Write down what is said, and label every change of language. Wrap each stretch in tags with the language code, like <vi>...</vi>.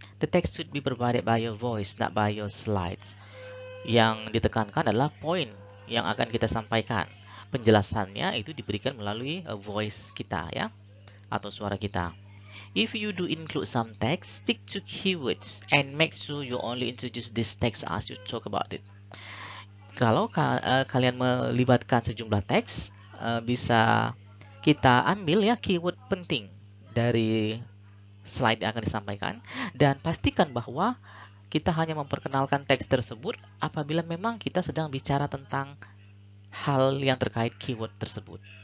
<en>The text should be provided by your voice, not by your slides.</en> <id>Yang ditekankan adalah poin yang akan kita sampaikan. Penjelasannya itu diberikan melalui voice kita ya, atau suara kita.</id> <en>If you do include some text, stick to keywords and make sure you only introduce this text as you talk about it.</en> <id>Kalau kalian melibatkan sejumlah teks, bisa kita ambil ya keyword penting dari slide yang akan disampaikan, dan pastikan bahwa kita hanya memperkenalkan teks tersebut apabila memang kita sedang bicara tentang hal yang terkait keyword tersebut.</id>